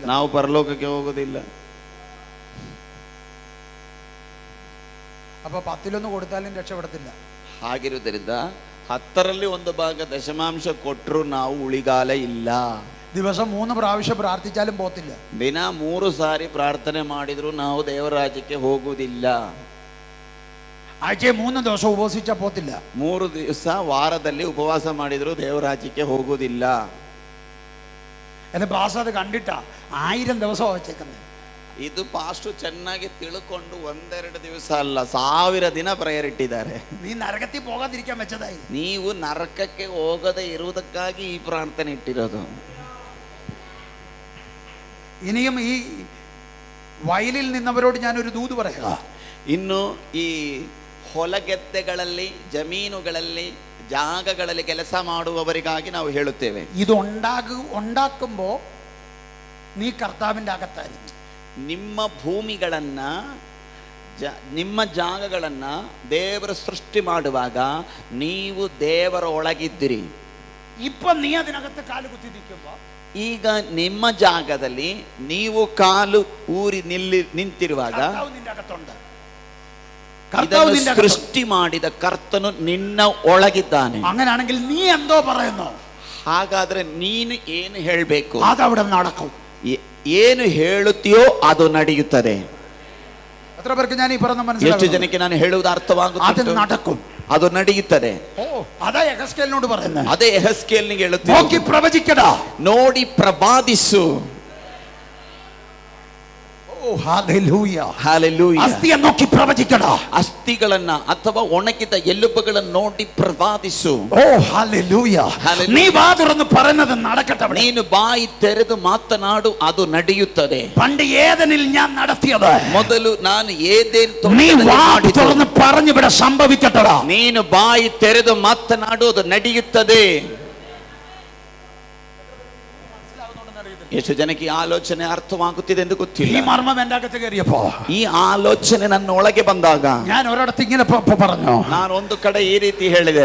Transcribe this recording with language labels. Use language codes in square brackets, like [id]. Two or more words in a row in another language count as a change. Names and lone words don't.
[kn] ನಾವು ಪರಲೋಕಕ್ಕೆ ಹೋಗೋದಿಲ್ಲ. [ml] അപ്പൊ 10-1 കൊടുത്താലും രക്ഷപ്പെടത്തില്ല. [kn] ಹಾಗಿರುವುದರಿಂದ 10ರಲ್ಲಿ 1 ಭಾಗ ದಶಮಾಂಶ ಕೊಟ್ಟರು ನಾವು ಉಳಿಗಾಲ ಇಲ್ಲ. [ml] ദിവസം 3 പ്രാവശ്യം പ്രാർത്ഥിച്ചാലും പോകത്തില്ല. [kn] ದಿನ 3 ಸಾರಿ ಪ್ರಾರ್ಥನೆ ಮಾಡಿದ್ರು ನಾವು ದೇವರ ರಾಜ್ಯಕ್ಕೆ ಹೋಗುವುದಿಲ್ಲ. [ml] ആഴ്ച 3 ദിവസം ഉപവസിച്ചാൽ പോകത്തില്ല. [kn] 3 ದಿವಸ ವಾರದಲ್ಲಿ ಉಪವಾಸ ಮಾಡಿದ್ರು ದೇವರ ರಾಜ್ಯಕ್ಕೆ ಹೋಗುವುದಿಲ್ಲ. [ml] എന്റെ പാസ് അത് കണ്ടിട്ടാ 1000 ദിവസം വെച്ചേക്കുന്നത്. [kn] ಇದು ಪಾಸ್ಟು ಚೆನ್ನಾಗಿ ತಿಳ್ಕೊಂಡು 1-2 ದಿವಸ ಅಲ್ಲ, 1000 ದಿನ ಪ್ರೇಯರ್ ಇಟ್ಟಿದ್ದಾರೆ. [ml] നീ നരകത്തിൽ പോകാതിരിക്കാൻ വെച്ചതായി. [kn] ನೀವು ನರಕಕ್ಕೆ ಹೋಗದೆ ಇರುವುದಕ್ಕಾಗಿ ಈ ಪ್ರಾರ್ಥನೆ ಇಟ್ಟಿರೋದು. [ml] ഇനിയും ഈ വയലിൽ നിന്നവരോട് ഞാനൊരു ദൂത് പറയാം. [kn] ಇನ್ನು ಈ ಹೊಲಗೆದ್ದೆಗಳಲ್ಲಿ, ಜಮೀನುಗಳಲ್ಲಿ, ಜಾಗಗಳಲ್ಲಿ ಕೆಲಸ ಮಾಡುವವರಿಗಾಗಿ ನಾವು ಹೇಳುತ್ತೇವೆ, [ml] ഇത് ഉണ്ടാക്കുമ്പോ നീ കർത്താവിന്റെ അകത്തായിരിക്കും. [kn] ನಿಮ್ಮ ಭೂಮಿಗಳನ್ನ, ನಿಮ್ಮ ಜಾಗಗಳನ್ನ ದೇವರು ಸೃಷ್ಟಿ ಮಾಡುವಾಗ ನೀವು ದೇವರ ಒಳಗಿದ್ದೀರಿ. [ml] ഇപ്പൊ നീ അതിനകത്ത് കാല് കുത്തി നിൽക്കുമ്പോ, [kn] ಈಗ ನಿಮ್ಮ ಜಾಗದಲ್ಲಿ ನೀವು ಕಾಲು ಊರಿ ನಿಂತಿರುವಾಗ [ml] നിന്റെ അകത്തുണ്ട്. [kn] ಇದನ್ನು ಸೃಷ್ಟಿ ಮಾಡಿದ ಕರ್ತನು ನಿನ್ನ ಒಳಗಿದ್ದಾನೆ. [ml] അങ്ങനാണെങ്കിൽ നീ എന്തോ പറയുന്നു, [kn] ಹಾಗಾದ್ರೆ ನೀನು ಏನು ಹೇಳಬೇಕು, [ml] അതവിടെ നടക്കും. [kn] ಏನು ಹೇಳುತ್ತೀಯೋ ಅದು ನಡೆಯುತ್ತದೆ. [ml] എത്ര പേർക്ക് ഞാൻ ഈ പറഞ്ഞ [kn] ಎಷ್ಟು [ml] മനസ്സിലാകും? [kn] ಜನಕ್ಕೆ ನಾನು ಹೇಳುವುದು [ml] അത് [kn] ಅರ್ಥವಾಗುತ್ತದೆ? [ml] നടക്കും, [kn] ಅದು ನಡೆಯುತ್ತದೆ. [ml] അതാ യെഹെസ്കേലിനോട് പറയുന്നത്. [kn] ಅದೇ ಯೆಹೆಸ್ಕೇಲನಿಗೆ [ml] നോക്കി [kn] ಹೇಳುತ್ತೀನಿ, [ml] പ്രവചിക്കടാ, [kn] ನೋಡಿ ಪ್ರವಾದಿಸು. [ml] ഹല്ലേലൂയ, [kn] ಹಲ್ಲೆಲೂಯಾ. [ml] അസ്ഥിയെ നോക്കി പ്രവചിക്കടാ, [kn] ಅಸ್ಥಿಗಳನ್ನ ಅಥವಾ ಒಣಗಿದ ಎಲುಬುಗಳನ್ನು ನೋಡಿ ಪ್ರವಾದಿಸು. [ml] ഓ ഹല്ലേലൂയ. ഹല്ലേലൂയ. നീ വാ തുറന്ന് പറയുന്നത് നടക്കട്ടെ. [kn] ನೀನು ಬಾಯಿ ತೆರೆದು ಮಾತನಾಡು, ಅದು ನಡೆಯುತ್ತದೆ. [ml] പണ്ട് ഏദനിൽ ഞാൻ നടത്തിയത് [kn] ಮೊದಲು ನಾನು ಏದೇನ್ [ml] നീ വാ തുറന്ന് പറഞ്ഞിവിടെ സംഭവിക്കട്ടടാ. [kn] ನೀನು ಬಾಯಿ ತೆರೆದು ಮಾತನಾಡು, ಅದು ನಡೆಯುತ್ತದೆ. ಎಷ್ಟು ಜನಕ್ಕೆ ಈ ಆಲೋಚನೆ ಅರ್ಥವಾಗುತ್ತಿದೆ ಎಂದು [ml] ഈ [kn] ಗೊತ್ತಿಲ್ಲ. [ml] മർമ്മം എന്റെ അകത്ത് കയറിയപ്പോ, [kn] ಈ ಆಲೋಚನೆ ನನ್ನ ಒಳಗೆ ಬಂದಾಗ [ml] ഞാൻ ഒരിടത്ത് ഇങ്ങനെ പറഞ്ഞു, [kn] ನಾನು ಒಂದು ಕಡೆ ಈ ರೀತಿ ಹೇಳಿದೆ,